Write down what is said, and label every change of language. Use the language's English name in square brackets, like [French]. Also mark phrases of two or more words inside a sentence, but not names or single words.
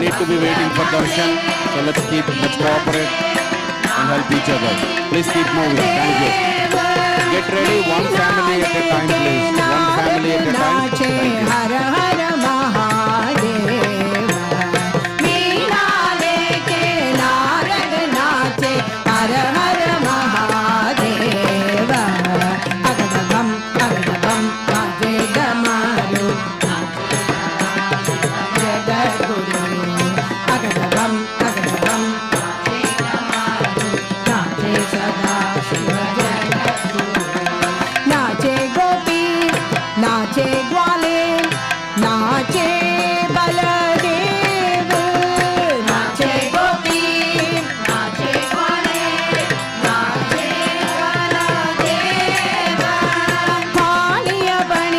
[English] be waiting for darshan. So let's cooperate and help each other. Please keep moving. Thank you. Get ready, one family at a time, please. One family at a time. Thank you. [Hindi] हर हर महादेव वीणा लेके नारद नाचे हर हर महादेव अगडबम बाजे डमरू जगद्गुरु अगडबम बाजे डमरू नाचे सदा शिव जगद्गुरु नाचे गोपी नाचे ग्वाले नाचे बलदेव नाचे गोपी नाचे ग्वाले नाचे बलदेव थालिया बनी